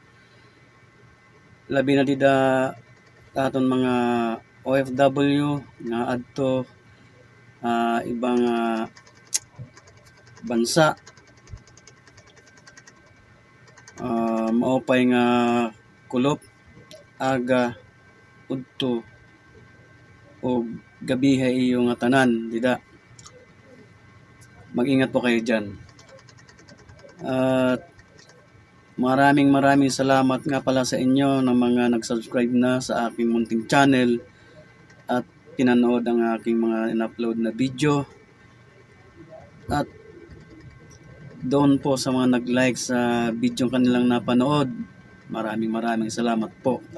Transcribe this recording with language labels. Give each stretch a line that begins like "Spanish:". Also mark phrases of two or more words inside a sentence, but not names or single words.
Waray: Labi na dida aton mga OFW nga adto ibang bansa. Maupay nga kulop aga udto o gabihay iyo nga tanan dida.
Filipino: Mag-ingat po kayo diyan. At maraming salamat nga pala sa inyo ng mga nag-subscribe na sa aking munting channel at pinanood ang aking mga in-upload na video. At doon po sa mga nag-like sa video kanilang napanood, maraming salamat po.